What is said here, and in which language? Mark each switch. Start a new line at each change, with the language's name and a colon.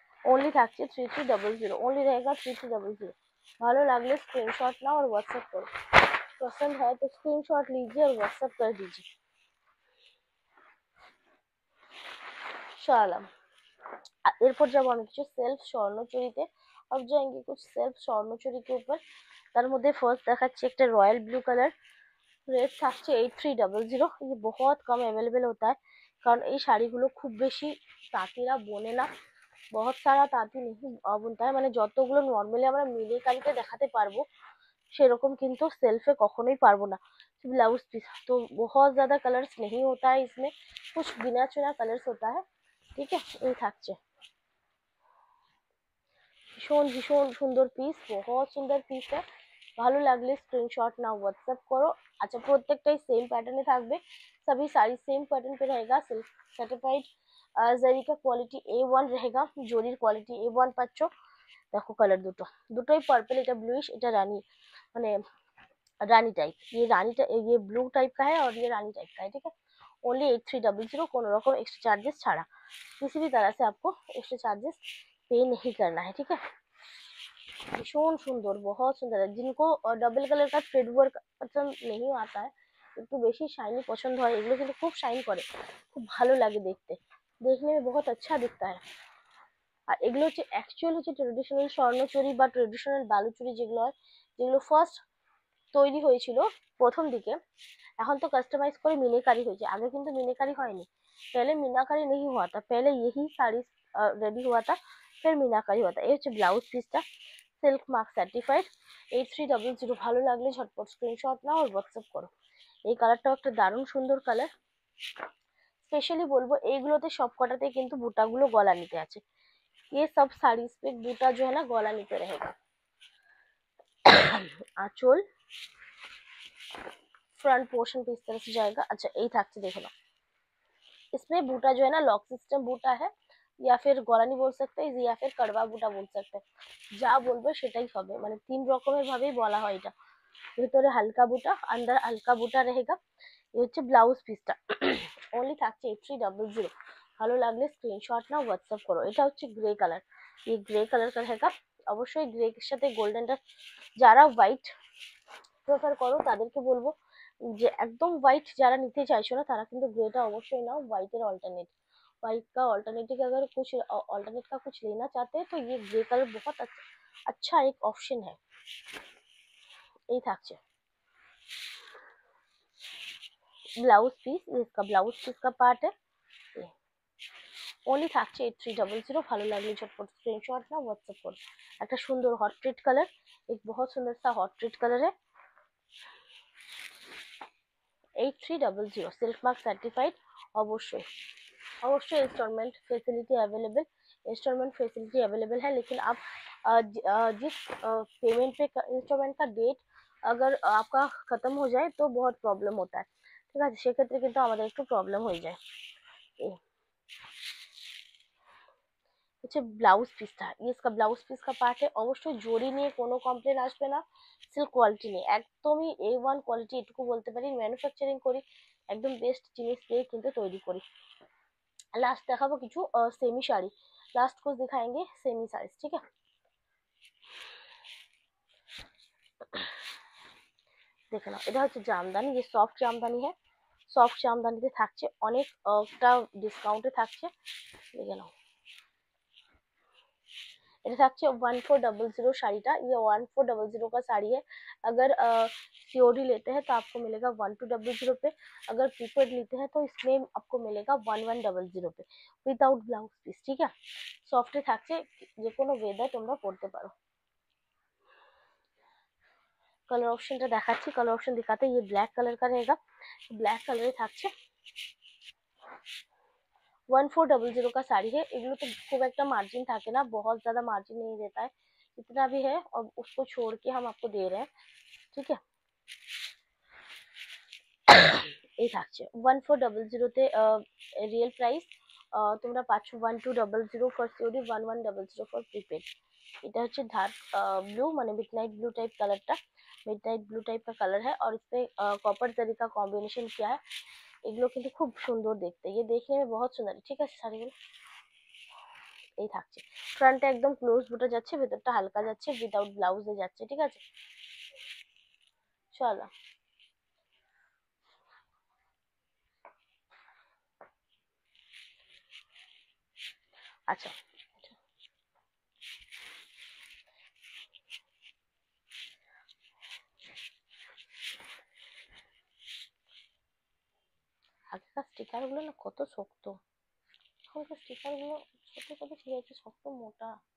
Bangla: Only থাকছে 3300,
Hindi: only रहेगा 3300।
Bangla: ভালো লাগলে स्क्रीनशॉट नाओ और व्हाट्सएप करो।
Hindi: पसंद है तो स्क्रीनशॉट लीजिए और व्हाट्सएप कर दीजिए।
Bangla: সরালাম। এরপর যাবো আমি কিছু সেলফ স্বর্ণচুরিতে।
Hindi: अब जाएंगे कुछ सेल्फ স্বর্ণচুরি के ऊपर।
Bangla: তার মধ্যে ফার্স্ট দেখাচ্ছি একটা রয়্যাল ব্লু কালার, রেট থাকছে 8300।
Hindi: ये बहुत कम अवेलेबल होता है,
Bangla: কারণ এই শাড়িগুলো খুব বেশি তাঁতিরা বোনে না,
Hindi: बहुत सारा তাঁতি नहीं বুনता है,
Bangla: মানে যতগুলো নর্মালি আমরা মিনিকারিতে দেখাতে পারবো সেরকম কিন্তু সেলফে কখনোই পারবো না।
Hindi: ब्लाउज पीस तो बहुत ज्यादा कलर्स नहीं होता है इसमें, कुछ गिना चुना कलर्स होता है। ठीक है,
Bangla: এই থাকছে ভীষণ ভীষণ সুন্দর পিস, बहुत সুন্দর পিস है। ভালো লাগলে স্ক্রিনশট নাও, হোয়াটসঅ্যাপ করো। আচ্ছা প্রত্যেকটাই সেম প্যাটার্নে থাকবে,
Hindi: सभी साड़ी सेम पैटर्न पे रहेगा, सिल्क सर्टिफाइड जरी का क्वालिटी A1 रहेगा,
Bangla: জরির কোয়ালিটি A1 পাচ্ছ। দেখো কালার দুটো, দুটোই পার্পল, এটা ব্লুইশ, এটা রানী, মানে रानी टाइप।
Hindi: ये ये ब्लू टाइप का है और ये रानी टाइप का है। ठीक है, ओनली 8300,
Bangla: কোনো রকম
Hindi: एक्स्ट्रा चार्जेस ছাড়া, किसी भी तरह से आपको एक्स्ट्रा चार्जेस पे नहीं करना है। ठीक है, भीषण सुंदर, बहुत सुंदर है। जिनको डबल कलर का थ्रेड वर्क पसंद नहीं आता है,
Bangla: একটু বেশি শাইনি পছন্দ হয়, এগুলো কিন্তু খুব শাইন করে, খুব ভালো লাগে দেখতে,
Hindi: देखने में बहुत अच्छा दिखता है।
Bangla: আর এগুলো হচ্ছে অ্যাকচুয়াল হচ্ছে ট্রেডিশনাল স্বর্ণচুরি বা ট্রেডিশনাল বালুচুরি, যেগুলো হয়, যেগুলো ফার্স্ট তৈরি হয়েছিল প্রথম দিকে, এখন তো কাস্টমাইজ করে মিনাকারি হয়েছে, আগে কিন্তু মিনাকারি হয়নি।
Hindi: पहले मीनाकारी नहीं हुआ था, पहले यही साड़ी रेडी हुआ था, फिर मीनाकारी हुआ था।
Bangla: ये হচ্ছে ব্লাউজ পিসটা, সিল্ক মার্ক সার্টিফাইড। 8300। ভালো লাগলে ঝটপট স্ক্রিনশট নাও আর হোয়াটসঅ্যাপ করো। এই কালারটাও একটা দারুণ সুন্দর কালার। স্পেশালি বলবো এইগুলোতে সব কটাতে কিন্তু বুটাগুলো গলা নিতে আছে,
Hindi: ये सब साड़ीज पे बूटा जो है ना गला नीचे रहेगा। आंचल फ्रंट पोर्शन पे इस तरह से जाएगा। अच्छा
Bangla: এই থাকছে দেখো না,
Hindi: इसमें बूटा जो है ना लॉक सिस्टम बूटा है, या फिर গলানি बोल सकते हैं, या फिर कड़वा बूटा बोल सकते हैं,
Bangla: যা বলবে সেটাই হবে, মানে তিন রকমের ভাবেই বলা হয় এটা। ভিতরে হালকা বুটা,
Hindi: अंदर हल्का बुटा रहेगा।
Bangla: ये হচ্ছে ব্লাউজ পিসটা, ओनली থাকছে 8300। ভালো লাগলে স্ক্রিনশট নাও, হোয়াটসঅ্যাপ করো। এটা হচ্ছে গ্রে কালার,
Hindi: ये গ্রে কালার का रहेगा।
Bangla: অবশ্যই গ্রে এর সাথে গোল্ডেনটা, যারা হোয়াইট প্রেফার করো তাদেরকে বলবো যে একদম হোয়াইট যারা নিতে চাইছো না তারা কিন্তু গ্রেটা অবশ্যই নাও, হোয়াইটের অল্টাरनेट,
Hindi: व्हाइट का ऑल्टरनेटिव अगर कुछ ऑल्टरनेट का कुछ लेना चाहते हैं तो ये ग्रे कलर बहुत अच्छा एक ऑप्शन है।
Bangla: এই থাকছে ব্লাউজ পিস, इसका ব্লাউজ পিস का पार्ट है। ओनली থাকছে 8300। ভালো লাগলে ঝটপট स्क्रीनशॉट ना व्हाट्सएप করো। একটা সুন্দর হট রেড কালার,
Hindi: एक बहुत सुंदर सा हॉट रेड कलर है। 8300 सिल्क मार्क सर्टिफाइड। অবশ্যই अवश्य instalment facility available, instalment facility available है। लेकिन आप जिस पेमेंट पे इंस्टॉलमेंट का डेट अगर आपका खत्म हो जाए तो बहुत प्रॉब्लम होता है,
Bangla: ঠিক আছে, সেক্ষেত্রে কিন্তু আমাদের একটু প্রবলেম হয়ে যায়। এই হচ্ছে ব্লাউজ পিসটা, इसका ব্লাউজ পিস का পার্ট है। অবশ্যই জরি নিয়ে কোনো কমপ্লেন আসবে না, সিল্ক কোয়ালিটি নিয়ে একদমই A1 কোয়ালিটি, এটুকু বলতে পারি। ম্যানুফ্যাকচারিং করি, একদম বেস্ট জিনিস দিয়ে কিন্তু তৈরি করি। लास्ट দেখাবো কিছু সেমি শাড়ি,
Hindi: लास्ट कुछ दिखाएंगे सेमी साड़ीज, ठीक है।
Bangla: দেখে নাও, এটা হচ্ছে জামদানি, যে সফট জামদানি है। সফট জামদানিতে থাকছে অনেকটা ডিসকাউন্টে থাকছে, দেখে নাও। এটা থাকছে 1400 শাড়িটা,
Hindi: ये 1400 का साड़ी है। अगर सीओडी लेते हैं तो आपको मिलेगा 1200 पे, अगर प्रीपेड लेते हैं तो इसमें आपको मिलेगा 1100 पे विदाउट ब्लाउज পিস, ठीक है।
Bangla: সফটে থাকছে, যে কোনো ওয়েদার তোমরা পরতে পারো।
Hindi: कलर ऑप्शन
Bangla: দেখাচ্ছি,
Hindi: कलर ऑप्शन दिखाते ये ब्लैक कलर का रहेगा, ब्लैक कलर থাকছে 1400 का साड़ी है।
Bangla: এগুলো তো খুব একটা মার্জিন থাকে না,
Hindi: बहुत ज्यादा मार्जिन नहीं रहता है, इतना भी है और उसको छोड़ के हम आपको दे रहे हैं, ठीक है।
Bangla: এই থাকছে 1400 তে রিয়েল প্রাইস তোমরা পাচ্ছ 1200 ফর সিওডি, 1100 ফর প্রিপেড। এটা হচ্ছে
Hindi: डार्क ब्लू माने midnight blue type कलरটা, midnight blue type का कलर है और इसपे कॉपर जरी का कॉम्बिनेशन किया है।
Bangla: এগুলো কিন্তু খুব সুন্দর দেখতে,
Hindi: ये देखने में बहुत सुंदर है,
Bangla: ঠিক আছে। শাড়িগুলো এই থাকছে, ফ্রন্টে একদম ক্লোজ বুটা যাচ্ছে, ভেতরটা হালকা যাচ্ছে, উইদাউট ব্লাউজে যাচ্ছে, ঠিক আছে। চলো আচ্ছা, আগেকার স্টিকার গুলো না কত শক্ত, এখনকার স্টিকার গুলো ছোট ছোট ঠিক আছে, শক্ত মোটা।